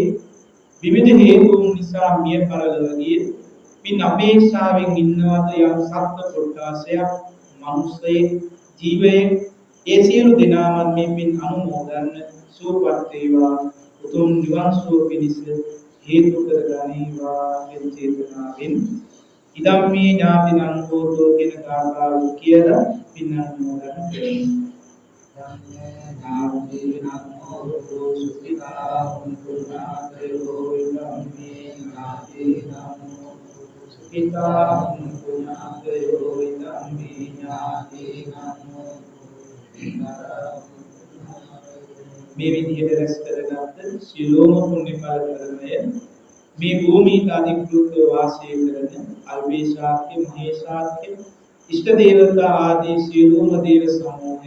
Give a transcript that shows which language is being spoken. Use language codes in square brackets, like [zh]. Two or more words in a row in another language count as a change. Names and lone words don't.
[si] විවිධ හේතුන් නිසා මිය පරලෝකීය පින් අපේක්ෂාවෙන් ඉන්නවද යම් සත්ත්ව කොටාසයක් මනුස්සයේ ජීවයේ ඒ සියලු දෙනාම මේ පින් අනුමෝදන් සුවපත් වේවා උතුම් නිවන් සුව පිණිස හේතු කර ගනීවා කියන චේතනාවෙන් [pi] ඉදම්මේ ඥාතිනං හෝතෝ [si] කියන කාරණාව කියලා පින් අනුමෝදන් කරමු. [pi] ඥාතිනං හෝතෝ සුඛිතා හොන්තු ඥාතයෝ ඉදම්මේ ඥාතිනං හෝතෝ සුඛිතා හොන්තු ඥාතයෝ ඉදම්මේ ඥාතිනං [si] මේ විදිහට රැස් කරගත්ත සියලුම පුණ්‍යඵල ධර්මය මේ භූමියට අධිකෘතව වාසය කරන අල්වේශාක්‍ය මහේශාක්‍ය ඉෂ්ට දේවතා ආදී සියලුම දේව සමූහය